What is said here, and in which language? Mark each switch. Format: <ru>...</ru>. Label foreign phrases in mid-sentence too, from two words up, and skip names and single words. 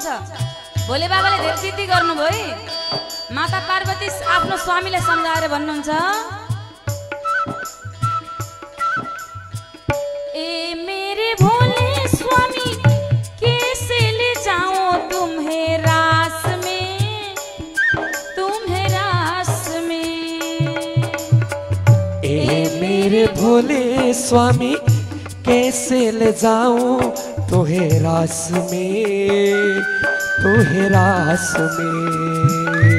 <ne>भोले बाबाले धेरै जिद्दी गर्नुभयो। माता पार्वती आफ्नो स्वामीलाई सम्झाएर भन्नुहुन्छ,</ne> <hi>ए मेरे भोले स्वामी कैसे ले जाऊं तुम्हें रास में, तुम्हें रास में। ए मेरे भोले स्वामी कैसे ले जाऊं तोहे रास में, तोहे रास में।</hi>